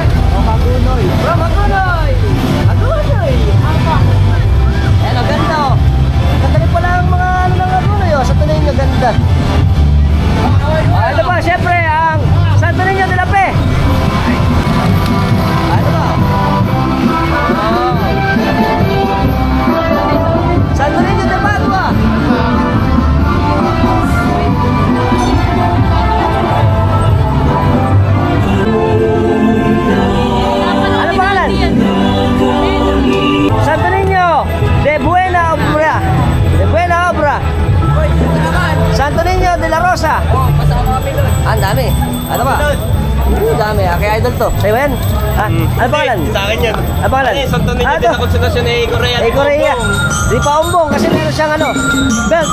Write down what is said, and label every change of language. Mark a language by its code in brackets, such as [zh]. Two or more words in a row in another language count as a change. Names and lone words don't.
[tl] Magunoy. Magunoy! Magunoy! Ayan, ang ganda oh. Ganda rin pala ang mga ano ng Magunoy oh. Santo Niño, ganda. Ito pa, syempre, ang Santo Niño de la Fe. Ito pa. Santo Niño de Padua. Ano pangalan? Santo Niño de Buena Obra. De Buena Obra. Santo Niño de la Rosa. Ang dami. Ano ba? Dami. Kaya idol to. Sa'yo yan? Ano pangalan? Sa akin yan. Ano pangalan? Santo Niño de la Constitución ni Korea. Korea. Di pa umbong kasi meron siyang ano, belt.